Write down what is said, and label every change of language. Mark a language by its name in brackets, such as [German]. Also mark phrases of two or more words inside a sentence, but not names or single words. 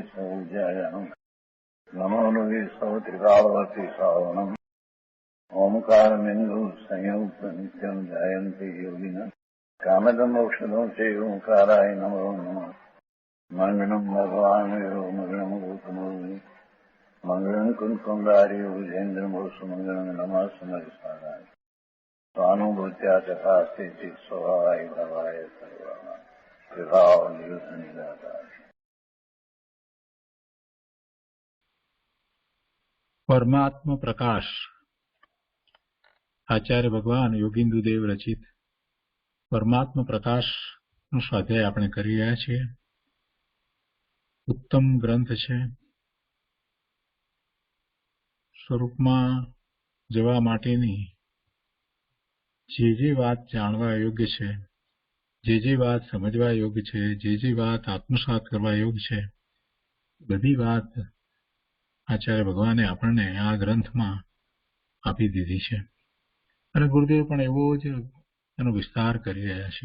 [Sanskrit] सौजयाम् नमो लोये सौत्रिकालवती सावनम् ओंकारमिन्दु संयुक्त नित्यम् जयन्ति योगिनः कामदम् मोक्षदम् च ओंकाराय नमो नमः मङ्गलम् भगवान् विरो मङ्गलम् गौतमोनि मङ्गलम् कुन्कुण्डारि विजेन्द्रमोसु मङ्गलम् नमः समरिसाराय स्वानुभूत्या तथास्ति चित् स्वभावाय भवाय सर्वाः विभाव निरुद्ध निराकार। [Gujarati] પરમાત્મ પ્રકાશ આચાર્ય ભગવાન યોગિંદુદેવ રચિત પરમાત્મ પ્રકાશ નું સ્વાધ્યાય આપણે કરી રહ્યા છીએ। ઉત્તમ ગ્રંથ છે। સ્વરૂપમાં જવા માટેની જે વાત જાણવા યોગ્ય છે, જે વાત સમજવા યોગ્ય છે, જે વાત આત્મસાત કરવા યોગ્ય છે, બધી વાત આચાર્ય ભગવાને આપણને આ ગ્રંથમાં આપી દીધી છે અને ગુરુદેવ પણ એવો જ એનો વિસ્તાર કરી રહ્યા છે।